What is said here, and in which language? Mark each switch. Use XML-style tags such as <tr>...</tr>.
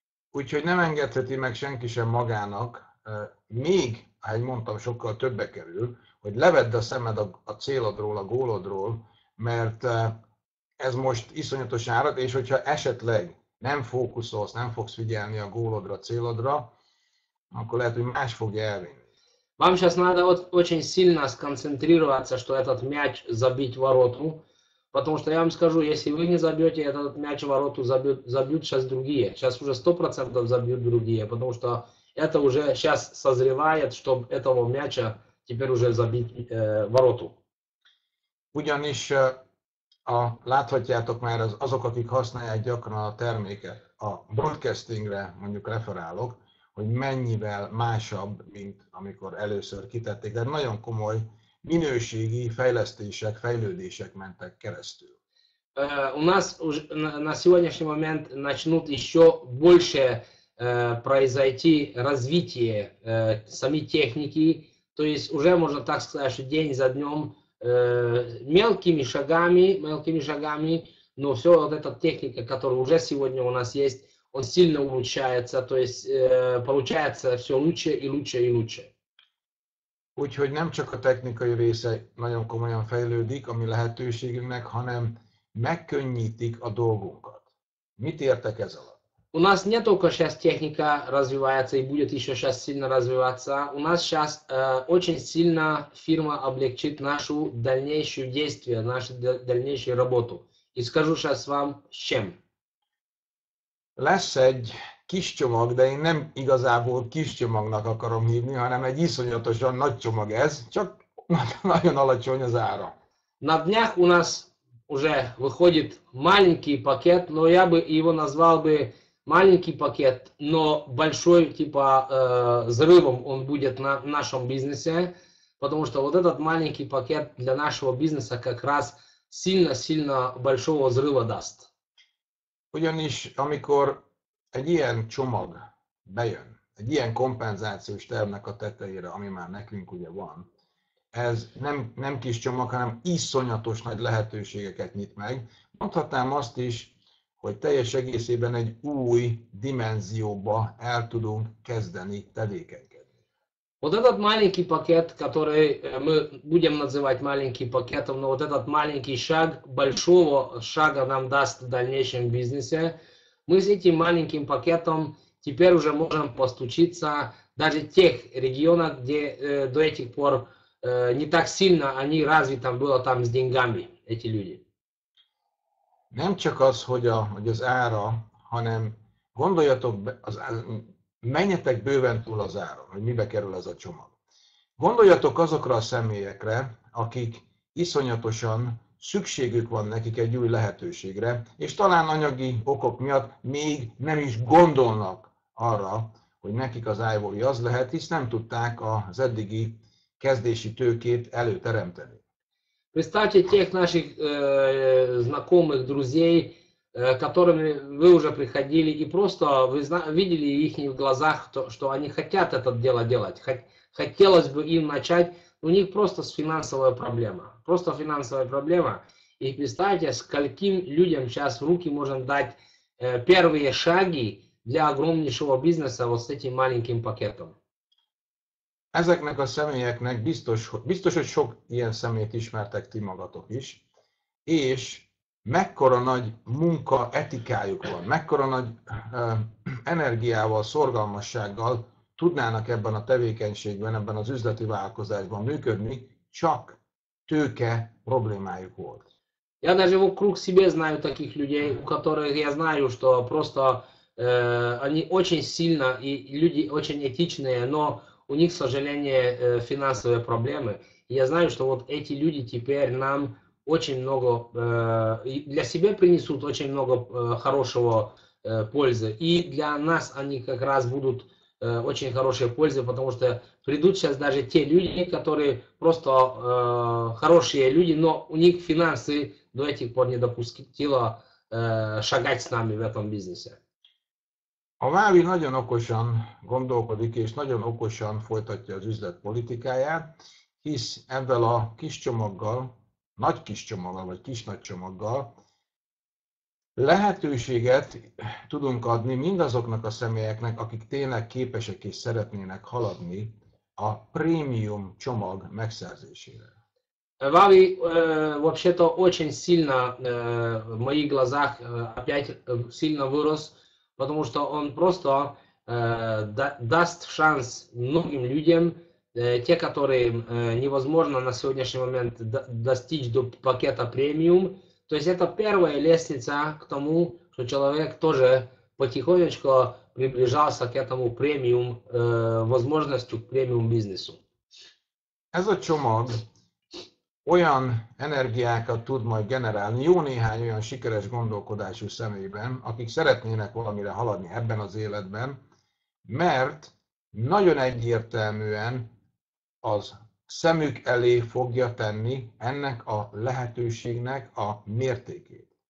<hu>Úgyhogy nem engedheti meg senki sem magának, még, ahogy mondtam, sokkal többe kerül, hogy levedd a szemed a célodról, a gólodról, mert ez most iszonyatos árat, és hogyha esetleg nem fókuszolsz, nem fogsz figyelni a gólodra, a célodra, akkor lehet, hogy más fogja elvinni.</hu> <ru>Вам сейчас надо очень сильно сконцентрироваться, что этот мяч забить в вороту, потому что я вам скажу, если вы не забьете этот мяч в вороту, забьют сейчас другие. Сейчас уже 100% забьют другие, потому что это уже сейчас созревает, чтобы этого мяча теперь уже забить вороту.</ru> <hu>Ugyanis láthatjátok már azok, akik használják gyakran a terméket, a broadcastingre mondjuk referálok, hogy mennyivel másabb, mint amikor először kitették. De nagyon komoly minőségi fejlesztések, fejlődések mentek keresztül.</hu> <ru>У нас на сегодняшний момент начнут еще больше произойти развитие самой техники, то есть уже можно так сказать, что день за днем мелкими шагами, но все вот эта техника, которая уже сегодня у нас есть, он сильно улучшается, то есть получается все лучше и лучше и лучше.</ru> <hu>Úgyhogy nem csak a technikai része nagyon komolyan fejlődik a mi lehetőségünknek, hanem megkönnyítik a dolgunkat. Mit értek ez alatt?</hu> <ru>У нас не только сейчас техника развивается и будет еще сейчас сильно развиваться, у нас сейчас очень сильно фирма облегчит нашу дальнейшую действие, нашу дальнейшую работу. И скажу сейчас вам с чем.</ru> <hu>Lesz egy kis csomag, de én nem igazából kis csomagnak akarom hívni, hanem egy iszonyatosan nagy csomag ez, csak nagyon alacsony az ára.</hu> <ru>На днях у нас уже выходит маленький пакет, но я бы его назвал бы маленький пакет, но большой, типа взрывом он будет на нашем бизнесе, потому что вот этот маленький пакет для нашего бизнеса как раз сильно большого взрыва даст.</ru> <hu>Ugyanis amikor egy ilyen csomag bejön, egy ilyen kompenzációs tervnek a tetejére, ami már nekünk ugye van, ez nem kis csomag, hanem iszonyatos nagy lehetőségeket nyit meg. Mondhatnám azt is, hogy teljes egészében egy új dimenzióba el tudunk kezdeni tevékenykedni.</hu> <ru>Вот этот маленький пакет, который мы будем называть маленьким пакетом, но вот этот маленький шаг, большого шага нам даст в дальнейшем бизнесе, мы с этим маленьким пакетом теперь уже можем постучиться даже в тех регионах, где до этих пор не так сильно они развиты было там с деньгами, эти люди.</ru> <hu>Nem csak az, hogy az ára, hanem gondoljatok, menjetek bőven túl az áron, hogy mibe kerül ez a csomag. Gondoljatok azokra a személyekre, akik iszonyatosan szükségük van nekik egy új lehetőségre, és talán anyagi okok miatt még nem is gondolnak arra, hogy nekik az iVolley az lehet, hisz nem tudták az eddigi kezdési tőkét előteremteni.</hu> <ru>Представьте тех наших знакомых, друзей, которыми вы уже приходили, и просто вы видели их в глазах, что они хотят это дело делать. Хотелось бы им начать, у них просто финансовая проблема. Просто финансовая проблема. И представьте, скольким людям сейчас в руки можем дать первые шаги для огромнейшего бизнеса вот с этим маленьким пакетом.</ru> <hu>Ezeknek a személyeknek biztos, hogy sok ilyen személyt ismertek ti magatok is, és mekkora nagy munka etikájuk van, mekkora nagy energiával, szorgalmassággal tudnának ebben a tevékenységben, ebben az üzleti vállalkozásban működni, csak tőke problémájuk volt.</hu> <ru>Я даже вокруг себя знаю таких людей, у которых я знаю, что просто они очень сильно, и люди очень этичные, но у них, к сожалению, финансовые проблемы. И я знаю, что вот эти люди теперь нам очень много, для себя принесут очень много хорошего пользы. И для нас они как раз будут очень хорошей пользы, потому что придут сейчас даже те люди, которые просто хорошие люди, но у них финансы до этих пор не допустило шагать с нами в этом бизнесе.</ru> <hu>A Vávi nagyon okosan gondolkodik, és nagyon okosan folytatja az üzletpolitikáját, hisz ezzel a kis csomaggal, nagy kis csomaggal, vagy kis nagy csomaggal lehetőséget tudunk adni mindazoknak a személyeknek, akik tényleg képesek és szeretnének haladni a prémium csomag megszerzésére.</hu> <ru>Вави вообще-то очень сильно в моих глазах опять сильно вырос, потому что он просто даст шанс многим людям, те, которые невозможно на сегодняшний момент достичь до пакета премиум. То есть это первая лестница к тому, что человек тоже потихонечку приближался к этому премиум, возможностью к премиум бизнесу.</ru> <hu>Ez a csomag olyan energiákat tud majd generálni jó néhány olyan sikeres gondolkodású személyben, akik szeretnének valamire haladni ebben az életben, mert nagyon egyértelműen az szemük elé fogja tenni ennek a lehetőségnek a mértékét.</hu>